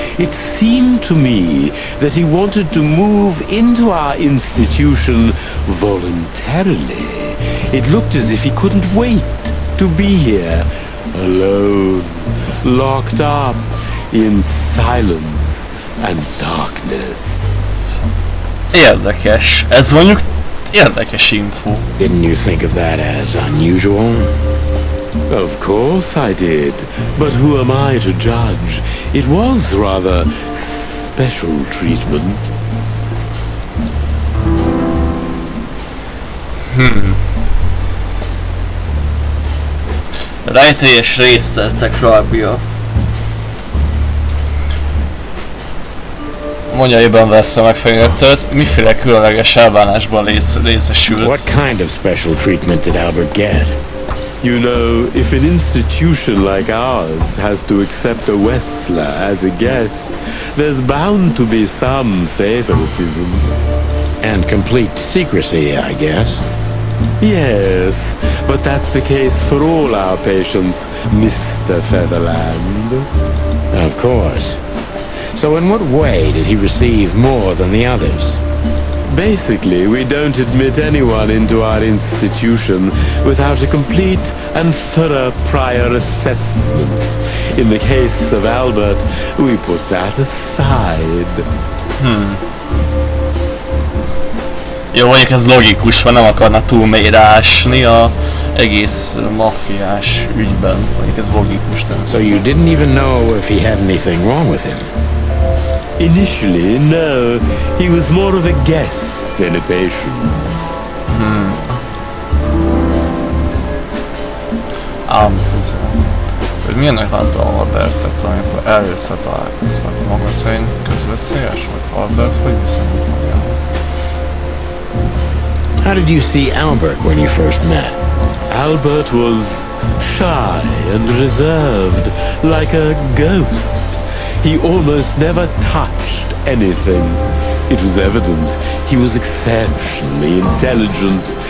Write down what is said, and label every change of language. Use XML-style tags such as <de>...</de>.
<en>It seemed to me that he wanted to move into our institution voluntarily. It looked as if he couldn't wait to be here, alone, locked up in silence and darkness.</en> <hu>Érdekes. Ez mondjuk érdekes info.</hu> <en>Didn't you think of that as unusual? Of course I did, but who am I to judge? It was rather special treatment.</en> <hu>Rejtélyes részletek rabja. Mondja Ibn Wessler megfenyegetőt, miféle különleges elbánásban részesült.</hu> <en>What kind of special treatment did Albert get? You know, if an institution like ours has to accept a Wessler as a guest, there's bound to be some favoritism. And complete secrecy, I guess. Yes, but that's the case for all our patients, Mr. Featherland. Of course. So in what way did he receive more than the others? Basically, we don't admit anyone into our institution without a complete and thorough prior assessment. In the case of Albert, we put that aside.</en> <hu>Jó, mondjuk ez logikus, mert nem akarna túl mélyre ásni a egész maffiás ügyben. Mondjuk ez logikus.</hu> <en>So you didn't even know if he had anything wrong with him? Initially, no. He was more of a guest than a patient.</en> <hu>Ám közben. Hogy milyennek látta Albertet, amikor először találkoznak? Maga szerint közveszélyes? Vagy Albert hogy viszonyult magához?</hu> <en>How did you see Albert when you first met? Albert was shy and reserved, like a ghost. He almost never touched anything. It was evident he was exceptionally intelligent.</en>